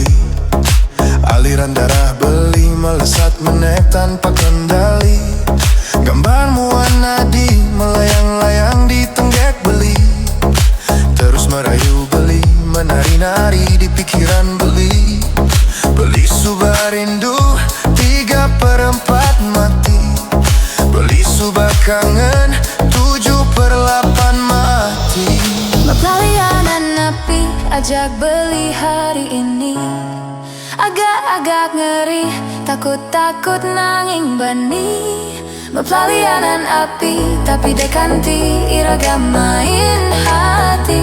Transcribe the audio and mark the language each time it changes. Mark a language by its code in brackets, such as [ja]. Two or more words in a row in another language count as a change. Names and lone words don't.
[id] Aliran darah beli melesat menek tanpa kendali. Gambarmu nadi melayang-layang di [ban] tenggek beli. [id] Terus merayu beli, menari-nari di pikiran beli. [ban] Beli subah rindu 3/4 mati. Beli subah kangen 7/8 mati. Mapelalianan api ajak beli hari ini. [id] Agak-agak ngeri, takut-takut [ban] nanging bani. Mapelalianan api tapi dekanti iragam [id] main hati.